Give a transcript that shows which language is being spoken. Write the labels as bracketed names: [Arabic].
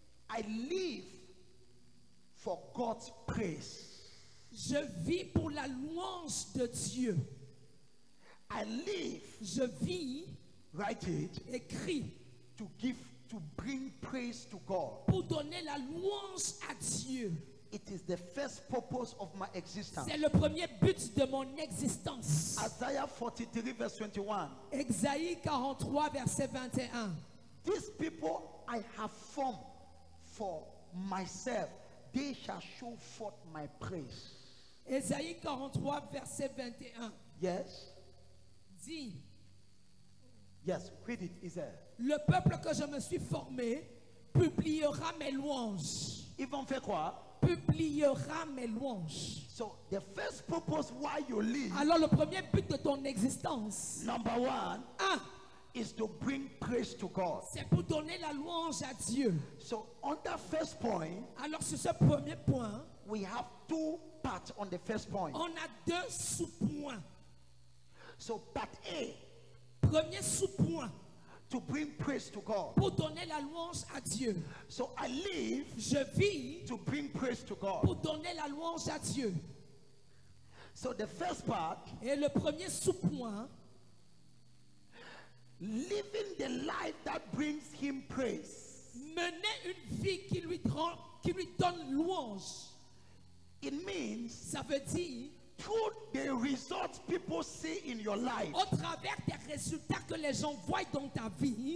[English] I live for God's praise. [French] Je vis pour la louange de Dieu. [English] I live, [French] Je vis, [English] write it, [French] écris, [English] to bring praise to God. [French] pour donner la louange à Dieu. [English] It is the first purpose of my existence. [French] C'est le premier but de mon existence. [English] Isaiah 43 verse 21. [French] Ésaïe 43, verset 21. [English] These people I have formed for myself, they shall show forth my praise. [French] Ésaïe 43, verset 21. [English] Yes? [French] Dit, [English] Yes, read it, is there. [French] le peuple que je me suis formé publiera mes louanges. Ils vont faire quoi? Publiera mes louanges. [English] So the first purpose why you live, [French] Alors le premier but de ton existence, [English] number 1, is to bring praise to God. [French] c'est pour donner la louange à Dieu. [English] So on that first point, [French] Alors sur ce premier point, [English] we have 2 parts on the first point. [French] on a 2 sous-points. [English] So part A, [French] Premier sous-point, [English] to bring praise to God. [French] pour donner la louange à Dieu. [English] So I live [French] Je vis [English] to bring praise to God. [French] pour donner la louange à Dieu. [English] So the first part, [French] Et le premier sous-point, [English] living the life that brings him praise. [French] mener une vie qui lui donne louange. [English] It means [French] Ça veut dire, [English] through the results people see in your life, [French] au travers des résultats que les gens voient dans ta vie,